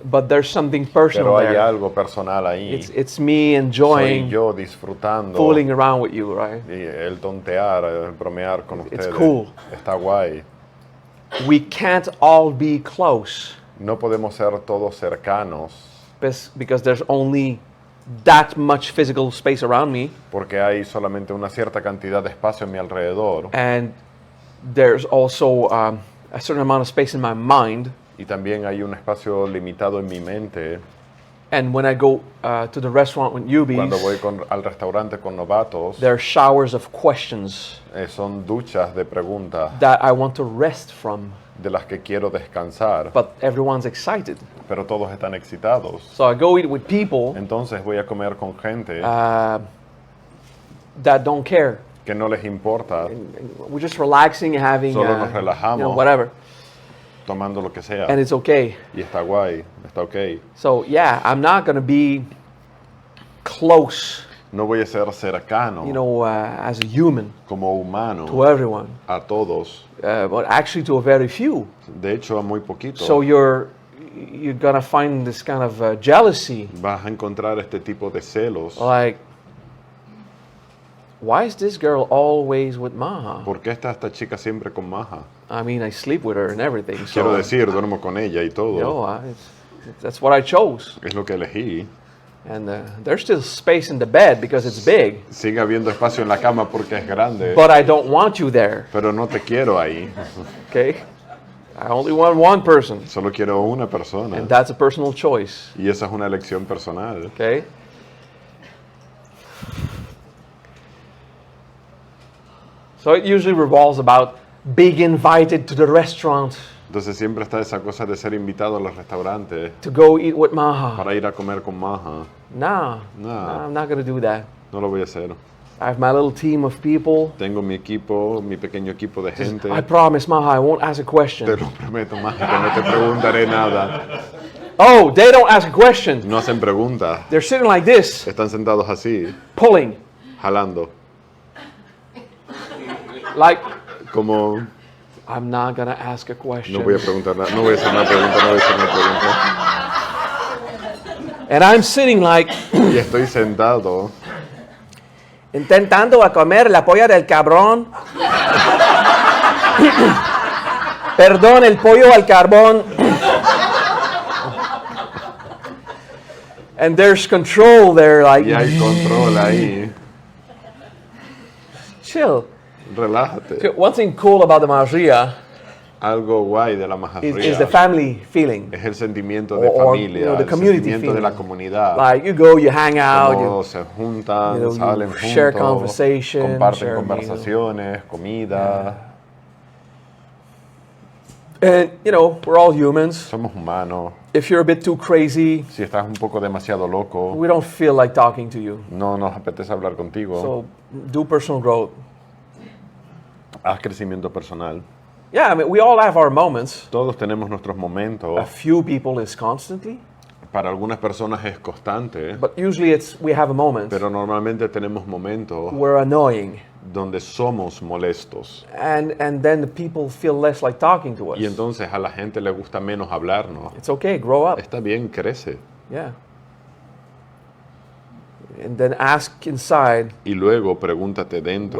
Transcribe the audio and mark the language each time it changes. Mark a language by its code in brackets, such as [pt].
[en] But there's something personal [es] pero hay [en] there. [es] algo personal ahí. [en] It's me [es] Soy [en] enjoying [es] yo disfrutando [en] fooling around with you, right? [es] y el tontear, el bromear con ustedes. [en] cool. [es] Está guay. [en] We can't all be close [es] No podemos ser todos cercanos [en] because there's only that much physical space around me, [es] porque hay solamente una cierta cantidad de espacio a mi alrededor [en] and there's also a certain amount of space in my mind. [es] y también hay un espacio limitado en mi mente. [en] And when I go to the restaurant with [es] Cuando voy [en] newbies, [es] al restaurante con novatos, [en] there are showers of questions [es] son duchas de preguntas [en] that I want to rest from, [es] de las que quiero descansar, [en] but everyone's excited. [es] pero todos están excitados. [en] So I go eat with people [es] Entonces voy a comer con gente [en] that don't care. [es] que no les importa, [en] We're just relaxing, having, [es] Solo nos relajamos. [en] whatever, [es] tomando lo que sea. [en] and it's okay. [es] Y está guay, está ok. [en] So yeah, I'm not gonna be close, [es] No voy a ser cercano [en] you know, as a human [es] como humano [en] to everyone, [es] a todos. [en] but actually to a very few. [es] De hecho, a muy poquito. [en] So you're gonna find this kind of jealousy, [es] Vas a encontrar este tipo de celos. [en] like, why is this girl always with Maha? [es] ¿Por qué está esta chica siempre con Maja? [en] I mean, I sleep with her and everything. [es] Quiero [en] So, [es] decir, duermo con ella y todo. [en] you know, that's what I chose. [es] Es lo que elegí. [en] And there's still space in the bed because it's big, [es] Sigue habiendo espacio en la cama porque es grande. [en] but I don't want you there, [es] Pero no te quiero ahí. [en] okay? I only want one person, [es] Solo quiero una persona. [en] and that's a personal choice, [es] Y esa es una elección personal. [en] okay? So it usually revolves about being invited to the restaurant [es] Entonces siempre está esa cosa de ser invitado a los restaurantes [en] to go eat with Maha. [es] para ir a comer con Maja. Nah, Nah. [en] I'm not going to do that. [es] No lo voy a hacer. [en] I have my little team of people. [es] Tengo mi equipo, mi pequeño equipo de gente. [en] I promise, Maha, I won't ask a [es] Te [en] question. [es] lo prometo, Maja, que no te preguntaré nada. [en] Oh, they don't ask a question. [es] No hacen preguntas. [en] They're sitting like this, [es] Están sentados así, [en] pulling. [es] jalando. [en] Like, [es] Como, [en] I'm not going to ask a [es] no [en] question. [es] voy a preguntar nada, no voy a hacer una pregunta, no voy a hacer una pregunta. [en] And I'm sitting like, [es] Y estoy sentado, intentando a comer la polla del cabrón. Perdón, el pollo al carbón. [en] And there's control there, like, [es] y hay control ahí. [en] chill. [es] Relájate. [en] One thing cool about the Maria [es] Algo guay de la [en] is [es] majarría [en] the family feeling. [es] es el sentimiento de [en] Or, [es] familia, [en] you know, the [es] el [en] community [es] sentimiento de la [en] feeling. [es] comunidad. [en] Like, you go, you hang out, [es] Cómo [en] you, [es] se juntan, [en] you know, [es] salen [en] you share [es] juntos, [en] conversation, [es] comparten [en] share [es] conversaciones, comida. [en] and, you know, we're all humans. [es] Somos humanos. [en] If you're a bit too crazy, [es] Si estás un poco demasiado loco, [en] we don't feel like talking to you. [es] no nos apetece hablar contigo. [en] So, do personal growth. [es] Haz crecimiento personal. [en] Yeah, I mean, we all have our moments. [es] Todos tenemos nuestros [en] A [es] momentos. [en] few people is constantly, [es] Para algunas personas es constante, [en] but usually we have a moment [es] pero normalmente tenemos momentos [en] we're annoying, [es] donde somos molestos. [en] and then the people feel less like talking to us. [es] Y entonces a la gente le gusta menos hablarnos. [en] It's okay, grow up. [es] Está bien, crece. [en] Yeah. And then ask inside [es] Y luego pregúntate dentro,